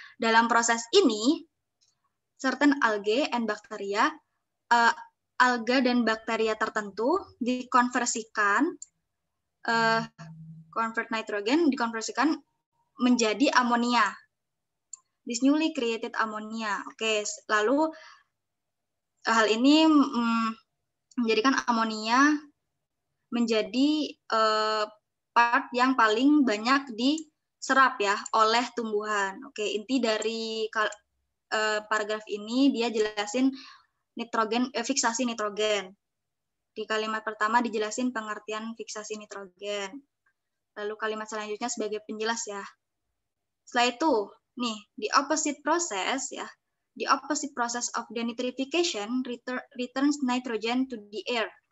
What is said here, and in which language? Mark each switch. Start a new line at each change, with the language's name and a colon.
Indonesian: Dalam proses ini,
English: certain algae and bacteria,
Indonesian: alga dan bakteria tertentu dikonversikan,
English: convert nitrogen
Indonesian: dikonversikan menjadi amonia.
English: This newly created ammonia.
Indonesian: Oke, lalu hal ini menjadikan amonia menjadi part yang paling banyak diserap ya oleh tumbuhan. Oke, inti dari paragraf ini dia jelasin fiksasi nitrogen. Di kalimat pertama dijelasin pengertian fiksasi nitrogen. Lalu kalimat selanjutnya sebagai penjelas ya. Setelah itu, nih,
English: the opposite process
Indonesian: ya.
English: The opposite process of denitrification returns nitrogen to the air.